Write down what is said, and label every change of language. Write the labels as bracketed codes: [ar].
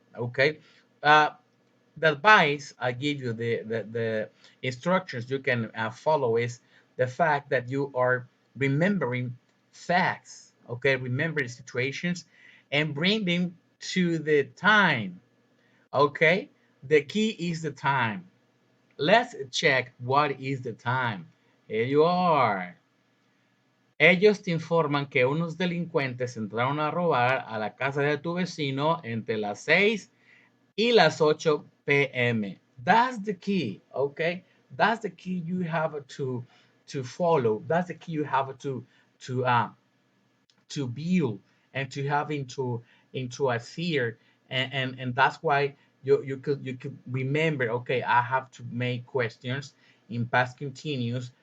[en] Okay, uh, the advice I give you, the instructions you can follow is the fact that you are remembering facts, okay, remembering situations and bring them to the time, okay. The key is the time. Let's check what is the time. Here you are. [es] Ellos te informan que unos delincuentes entraron a robar a la casa de tu vecino entre las 6 y las 8 p.m. [en] That's the key, okay? That's the key you have to follow. That's the key you have to to build and to have into a fear, and that's why you could remember. Okay, I have to make questions in past continuous.